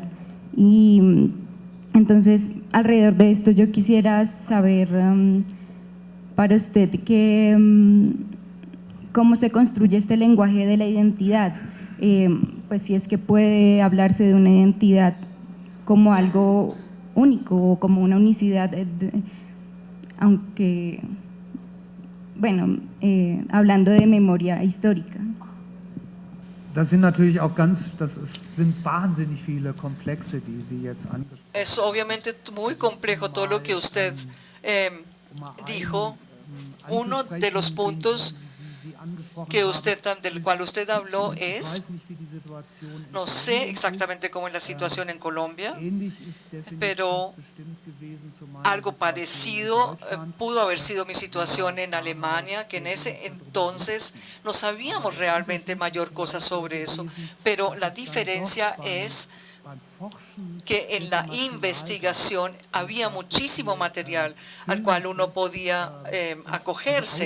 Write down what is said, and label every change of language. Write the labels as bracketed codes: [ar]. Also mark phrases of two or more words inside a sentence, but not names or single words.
[es] Y entonces, alrededor de esto yo quisiera saber para usted cómo se construye este lenguaje de la identidad, pues si es que puede hablarse de una identidad como algo único o como una unicidad, aunque, bueno, hablando de memoria histórica. [de] Das sind wahnsinnig viele Komplexe, die Sie jetzt angesprochen haben. [es] Es obviamente muy complejo todo lo que usted dijo. Uno de los puntos del cual usted habló es, no sé exactamente cómo es la situación en Colombia, pero algo parecido pudo haber sido mi situación en Alemania, que en ese entonces no sabíamos realmente mayor cosa sobre eso, pero la diferencia es que en la investigación había muchísimo material al cual uno podía acogerse.